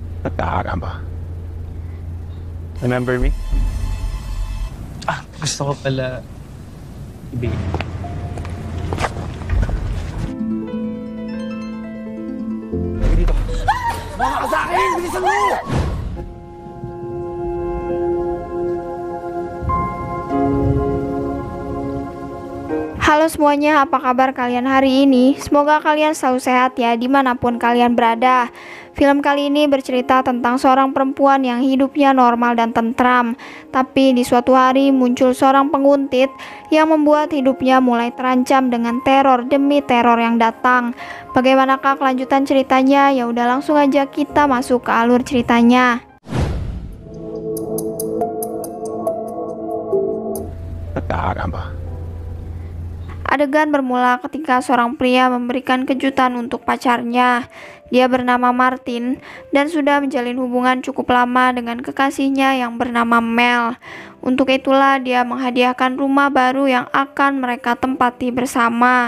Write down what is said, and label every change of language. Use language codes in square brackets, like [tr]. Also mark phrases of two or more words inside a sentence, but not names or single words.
[tl] Nagkaka ba? [en] Remember me? [tl] Gusto ko pala ibigay. Dito. Baka ka sa akin! Bilisan mo! [id] Halo semuanya, apa kabar kalian hari ini? Semoga kalian selalu sehat ya dimanapun kalian berada. Film kali ini bercerita tentang seorang perempuan yang hidupnya normal dan tentram. Tapi di suatu hari muncul seorang penguntit yang membuat hidupnya mulai terancam dengan teror demi teror yang datang. Bagaimanakah kelanjutan ceritanya? Ya udah langsung aja kita masuk ke alur ceritanya. [tl] Nagkaka ba? [id] Adegan bermula ketika seorang pria memberikan kejutan untuk pacarnya. Dia bernama Martin dan sudah menjalin hubungan cukup lama dengan kekasihnya yang bernama Mel. Untuk itulah dia menghadiahkan rumah baru yang akan mereka tempati bersama.